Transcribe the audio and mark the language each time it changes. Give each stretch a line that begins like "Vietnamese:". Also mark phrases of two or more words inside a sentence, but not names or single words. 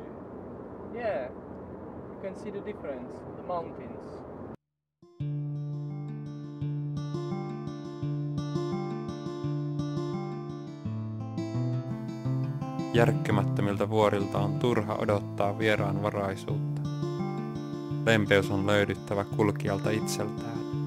English: Yeah, you can see the difference, the mountains.
Finnish: Järkkymättömiltä vuorilta on turha odottaa vieraanvaraisuutta. Lempeys on löydyttävä kulkijalta itseltään.